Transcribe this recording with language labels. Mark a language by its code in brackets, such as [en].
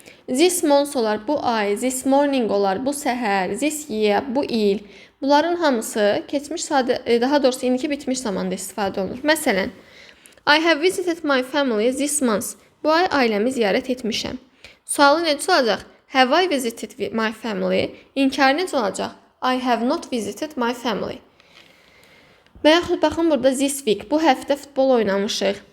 [en] This month [az] olar, bu ay, [en] this morning [az] olar, bu səhər, [en] this year, [az] bu il. Bunların hamısı keçmiş sadə, daha doğrusu indiki bitmiş zamanda istifadə olunur. [en] Məsələn, I have visited my family this month. [az] Bu ay ailəmi ziyarət etmişəm. Sualı necə olacaq? [en] Have I visited my family? [az] İnkarı necə olacaq? [en] I have not visited my family. [az] Və yaxud baxın burada this week. Bu həftə futbol oynamışıq.